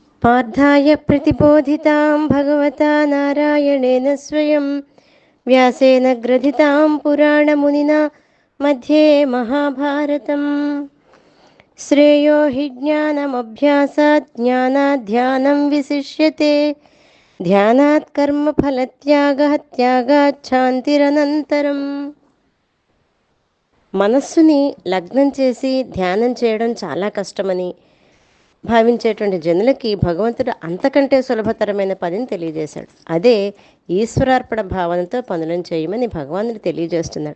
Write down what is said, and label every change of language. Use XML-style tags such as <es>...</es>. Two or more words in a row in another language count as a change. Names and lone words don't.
<sa>पार्थाय प्रतिबोधितां भगवता नारायणेन स्वयं व्यासेन ग्रथितां पुराणमुनिना मध्ये महाभारतम्। श्रेयो हि ज्ञानमभ्यासात् ज्ञानाध्यानं विशिष्यते। ध्यानात् कर्मफलत्यागः त्यागात् శాంతిరనంతరం।</sa> <te>మనస్సుని లగ్నం చేసి ధ్యానం చేయడం చాలా కష్టమని భావించేటువంటి జనులకి భగవంతుడు అంతకంటే సులభతరమైన పనిని తెలియజేశాడు. అదే ఈశ్వరార్పణ భావనతో పనులను చేయమని భగవానుడు తెలియజేస్తున్నాడు.</te>